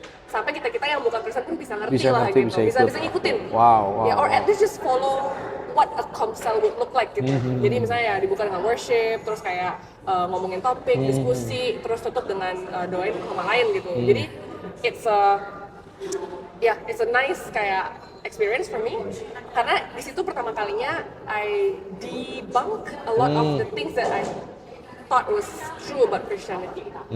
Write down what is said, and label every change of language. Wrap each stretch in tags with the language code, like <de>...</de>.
<id>Sampai kita yang bukan Kristen pun bisa ngerti lah gitu. Bisa ngikutin. Wow.</id> <en>Ya, or at least just follow what a comsel would look like gitu.</en> <id>Jadi misalnya ya dibuka dengan worship, terus kayak ngomongin topik, diskusi, terus tutup dengan doain sama lain gitu.</id> <en>Jadi it's a nice kayak experience for me karena</en> <id>di situ pertama kalinya</id> <en>I debunk a lot of the things that I thought was true about Christianity.</en>